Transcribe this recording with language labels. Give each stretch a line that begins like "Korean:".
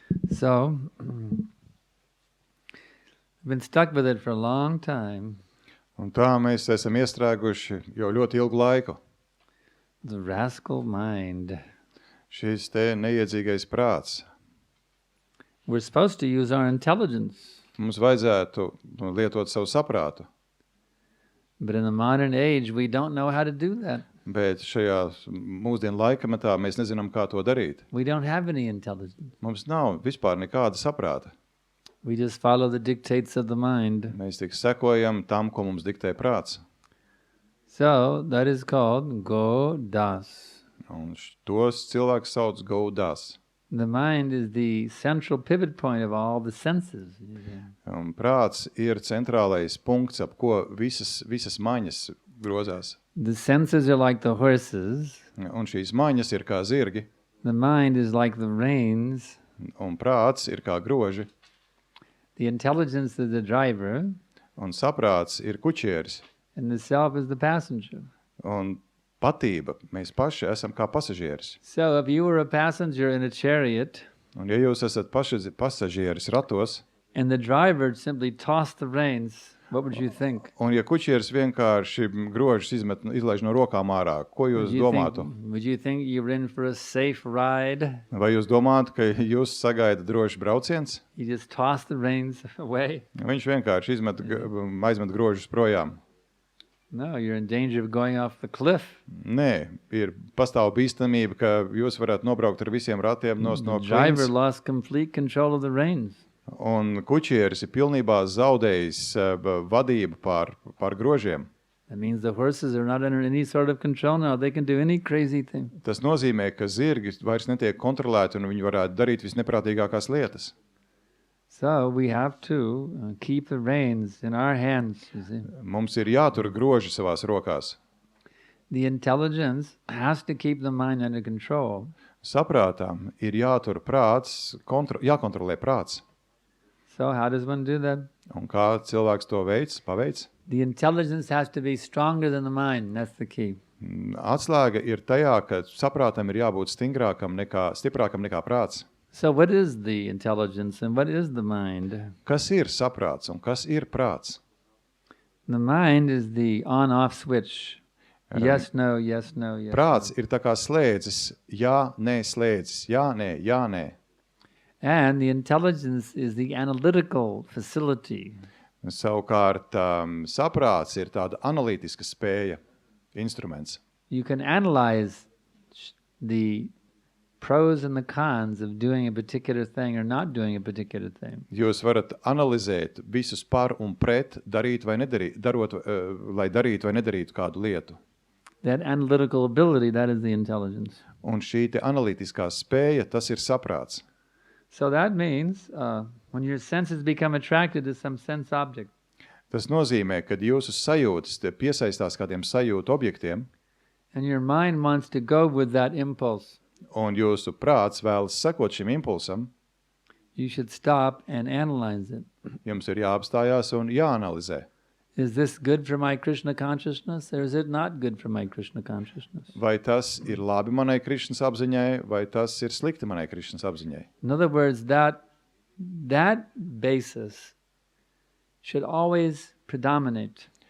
English: So, I've been stuck with it for a long time.
Latvian: Un tā mēs esam iestrēguši jau ļoti ilgu laiku.
English: The rascal mind.
Latvian: Šis te neiedzīgais prāts.
English: We're supposed to use our intelligence.
Latvian: Mums vajadzētu lietot savu saprātu,
English: But in the modern age, we don't know how to do that.
Latvian: bet šajā mūsdienu laikmetā mēs nezinām, kā to darīt.
English: We don't have any intelligence.
Latvian: Mums nav vispār nekāda saprāta.
English: We just follow the dictates of the mind.
Latvian: Mēs tik sekojam tam, ko mums diktē prāts.
English: So that is called go das.
Latvian: Un tos cilvēks sauc gaudas.
English: The mind is the central pivot point of all the senses.
Latvian: Un prāts ir centrālais punkts, ap ko visas maņas grozās.
English: The senses are like the horses.
Latvian: Un šīs maņas ir kā zirgi,
English: The mind is like the reins.
Latvian: un prāts ir kā groži,
English: The intelligence is the driver,
Latvian: un saprāts ir kučieris,
English: and the self is the passenger.
Latvian: un patība mēs paši esam kā pasažieris.
English: So if you were a passenger in a chariot,
Latvian: Un ja jūs esat pasažieris ratos,
English: and the driver simply tossed the reins, what would you think?
Latvian: un ja kučieris vienkārši grožus izlaiž no rokām ārā, ko jūs domātu?
English: Would you think you were in for a safe ride?
Latvian: Vai jūs domātu, ka jūs sagaida drošs brauciens?
English: You just toss the reins away?
Latvian: Viņš vienkārši aizmet grožus projām.
English: No, you're in danger of going off the cliff.
Latvian: Nē, pastāv bīstamība, ka jūs varat nobraukt ar visiem ratiem no
English: The driver
Latvian: klīnas,
English: lost complete control of the reins.
Latvian: un kučieris ir pilnībā zaudējis vadību pār grožiem.
English: That means the horses are not under any sort of control now. They can do any crazy thing.
Latvian: Tas nozīmē, ka zirgi vairs netiek kontrolēti un viņi varētu darīt visneprātīgākās lietas.
English: So we have to keep the reins in our hands, you see.
Latvian: Mums ir jātur groži savās rokās.
English: The intelligence has to keep the mind under control.
Latvian: Saprātām ir jātur prāts, jākontrolē prāts.
English: So how does one do that?
Latvian: Un kā cilvēks to paveic?
English: The intelligence has to be stronger than the mind. That's the key.
Latvian: Atslēga ir tajā, ka saprātam ir jābūt stiprākam nekā prāts.
English: So what is the intelligence and what is the mind?
Latvian: Kas ir saprāts un kas ir prāts?
English: The mind is the on-off switch. Yes, no, yes, no, yes.
Latvian: Prāts ir tā kā slēdzis, jā, nē, slēdzis, jā, nē, jā, nē.
English: And the intelligence is the analytical facility.
Latvian: Savukārt saprāts ir tāda analītiska spēja, instruments.
English: You can analyze the pros and the cons of doing a particular thing or not doing a particular thing.
Latvian: Jūs varat analizēt visus par un pret, darīt vai nedarīt, lai darītu vai nedarītu kādu lietu.
English: That analytical ability, that is the intelligence.
Latvian: Un šī te analītiskā spēja, tas ir saprāts.
English: So that means when your senses become attracted to some sense object,
Latvian: Tas nozīmē, kad jūsu sajūtas piesaistās kādiem sajūtu objektiem,
English: and your mind wants to go with that impulse,
Latvian: un jūsu prāts vēlas sekot šim impulsam,
English: you should stop and analyze it.
Latvian: jums ir jāapstājās un jāanalizē.
English: Is this good for my Krishna consciousness or is it not good for my Krishna consciousness?
Latvian: Vai tas ir labi manai Krišnas apziņai, vai tas ir slikti manai Krišnas apziņai?
English: In other words, that basis should always predominate.